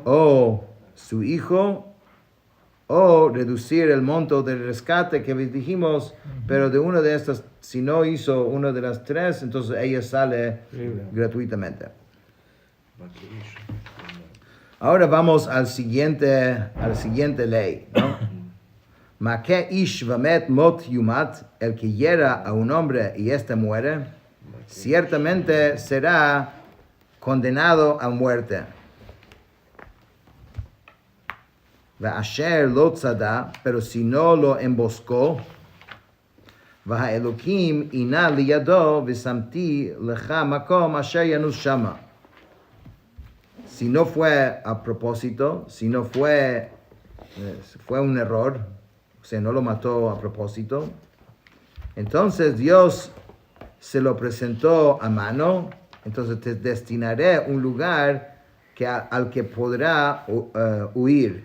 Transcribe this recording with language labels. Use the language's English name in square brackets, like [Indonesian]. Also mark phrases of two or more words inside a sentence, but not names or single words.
[Spanish] o su hijo, o reducir el monto del rescate que dijimos, pero de una de estas, si no hizo una de las tres, entonces ella sale gratuitamente. Ahora vamos al siguiente ley, ¿no? [Hebrew] מכה איש ומת מות יומת, [Spanish] el que hiera a un hombre y éste muere, ciertamente será condenado a muerte. [Hebrew] אשר לא צדה, [Spanish] pero si no lo emboscó, [Hebrew] ו אלהים אנה לידו ושמתי לך מקום אשר ינוס שמה. [Spanish] Si no fue a propósito, si no fue un error, o sea, no lo mató a propósito, entonces Dios se lo presentó a mano, entonces te destinaré un lugar al que podrá huir.